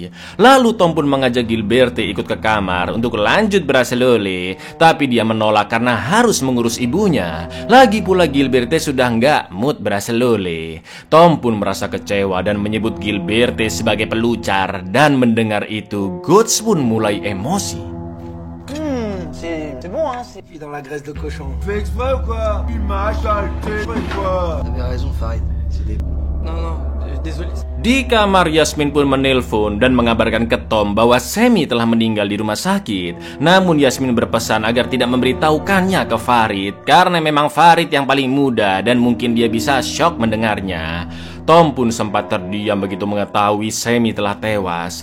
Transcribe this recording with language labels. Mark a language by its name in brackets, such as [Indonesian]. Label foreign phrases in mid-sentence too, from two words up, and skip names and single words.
[Indonesian] Lalu Tom pun mengajak Gilberte ikut ke kamar untuk lanjut bracelole, tapi dia menolak karena harus mengurus ibunya. Lagi pula Gilberte sudah nggak mood bracelole. Tom pun merasa kecewa dan menyebut Gilberte sebagai pelucar, dan mendengar itu Guts pun mulai emosi. [French] C'est bon, hein, c'est... Puis dans la graisse de cochon. Fais exprès ou quoi? Image, saleté, quoi? T'avais raison, Farid. C'est des... Non, désolé. [Indonesian] Di kamar Yasmin pun menelpon dan mengabarkan ke Tom bahwa Semi telah meninggal di rumah sakit. Namun Yasmin berpesan agar tidak memberitahukannya ke Farid karena memang Farid yang paling muda dan mungkin dia bisa syok mendengarnya. Tom pun sempat terdiam begitu mengetahui Semi telah tewas.